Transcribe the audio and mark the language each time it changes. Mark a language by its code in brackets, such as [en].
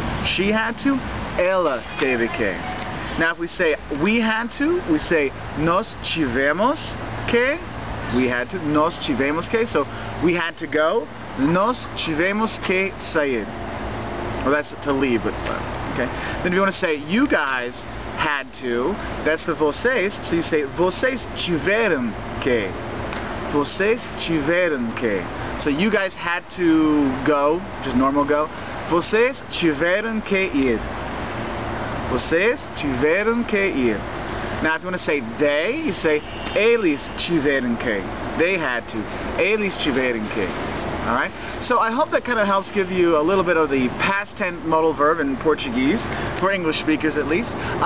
[en] She had to, [pt] ela teve que. [en] Now if we say we had to, we say [pt] nós tivemos que. [en] We had to, [pt] nós tivemos que. [en] So we had to go, [pt] nós tivemos que sair. [en] Well, that's to leave, but okay. Then if you want to say you guys had to, that's the vocês. So you say [pt] vocês tiveram que. Vocês tiveram que. [en] So you guys had to go, just normal go. [pt] Vocês tiveram que ir. Vocês tiveram que ir. [en] Now if you want to say they, you say [pt] eles tiveram que. [en] They had to. [pt] Eles tiveram que. [en] Alright? So I hope that kind of helps give you a little bit of the past tense modal verb in Portuguese, for English speakers at least.